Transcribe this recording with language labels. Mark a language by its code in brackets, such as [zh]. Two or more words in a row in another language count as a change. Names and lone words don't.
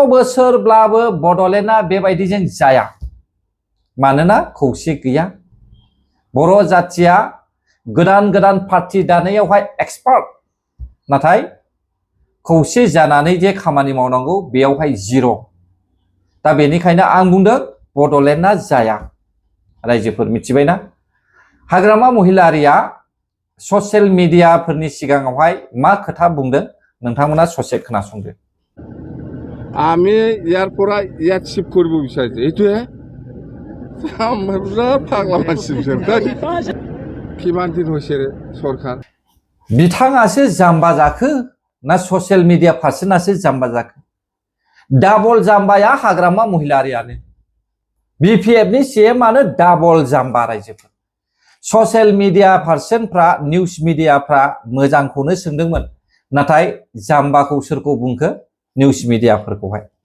[brx] बोसोरब्लाबो बड'लेण्डआ बेबायदिजों जाया मानोना खौसे गैया बर' जाथिया गोदान गोदान पार्टी दानायावहाय एक्सपार्ट नाथाय खौसे जानानै जे खामानि मावनांगौ बेयावहाय जिर' दा बेनिखायनो आं बुंदों बड'लेण्डआ जाया रायजोफोर मिथिबायना हाग्रामा महिलारिया [en] social mediaफोरनि [brx] सिगाङावहाय मा खोथा बुंदों नोंथांमोना ससे खोनासंदो [as] আমি ইয়াৰ পৰা ইয়াত শিফ্ট কৰিব বিচাৰিছোঁ এইটোহে বিৰাট পাগলা মানসি কিমান দিন হৈছে চৰকাৰ [brx] बिथाङासो जाम्बा जाखो ना [en] social media personआसो [brx] जाम्बा जाखो डाबल जाम्बाया हाग्रामा महिलारियानो बिपिएफनि सीएमआनो डाबल जाम्बा रायजोफोर [en] social media personफ्रा news mediaफ्रा [brx] मोजांखौनो सोंदोंमोन नाथाय जाम्बाखौ सोरखौ बुंखो [en] news mediaफोरखौहाय